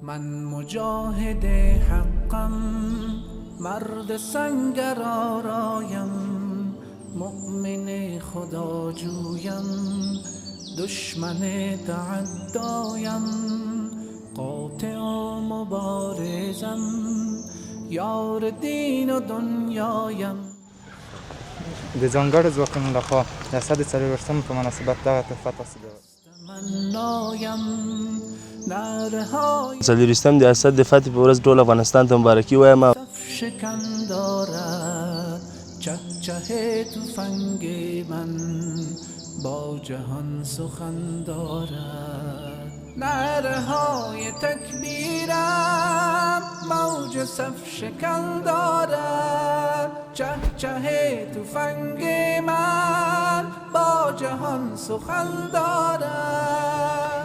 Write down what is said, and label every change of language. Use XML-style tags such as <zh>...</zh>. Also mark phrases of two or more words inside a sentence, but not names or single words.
<fa>من مجاهد حقم، مرد سنگر آرایم، مؤمن خدا جویم، دشمن تعدایم، قاطع و مبارزم، یار دین و دنیایم.</fa> <ps>د ځانګړو ځواکونو لخوا د 140 په مناسبت دغه تحفه تصدیق څلوېښتم د اسد د فتح په ورځ ټول افغانستان ته مبارکي وایم.</ps> <fa>شکن دارد چهچه تفنگ من، با جهان سخن دارد. نعره های تکبیرم موج صف شکن دارد، چهچه تفنگ من با جهان سخن دارد.</fa>